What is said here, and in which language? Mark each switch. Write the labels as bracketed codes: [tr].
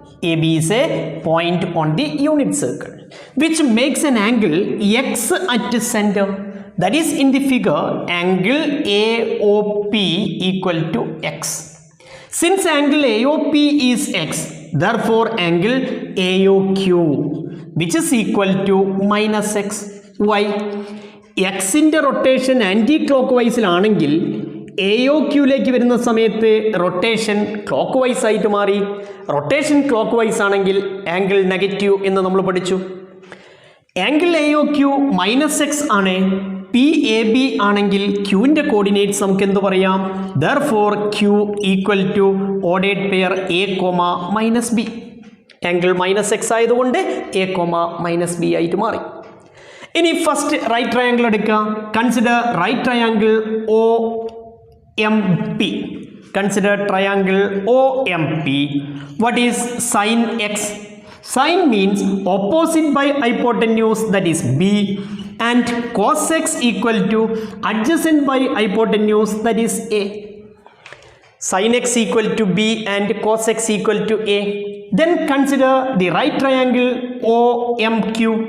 [en] AB is a point on the unit circle, which makes an angle X at the center. That is in the figure, angle AOP equal to X. Since angle AOP is X, therefore angle AOQ which is equal to minus x. Why? [ml] X ന്റെ rotation anti clock വൈസിലാണെങ്കിൽ AOQയിലേക്ക് വരുന്ന സമയത്ത് rotation clock vice ആയിട്ട് മാറി. Rotation clock vice ആണെങ്കിൽ angle negative എന്ന് നമ്മൾ പഠിച്ചു. Angle AOQ -x ആണ്. PAB ആണെങ്കിൽ ക്യൂവിൻ്റെ കോർഡിനേറ്റ്സ് നമുക്ക് എന്ത് പറയാം? [en] Therefore Q equal to ഓഡേഡ് pair A, -b. [ml] Angle -x ആയതുകൊണ്ട് A, -b ആയിട്ട് മാറി. ഇനി ഫസ്റ്റ് റൈറ്റ് ട്രയാങ്കിൾ എടുക്കുക. [en] Consider right triangle OMP. Consider triangle OMP. What is sine x? Sine means opposite by hypotenuse, that is B, and cos x equal to adjacent by hypotenuse, that is A. Sin x equal to B and cos x equal to A. Then consider the right triangle OMQ.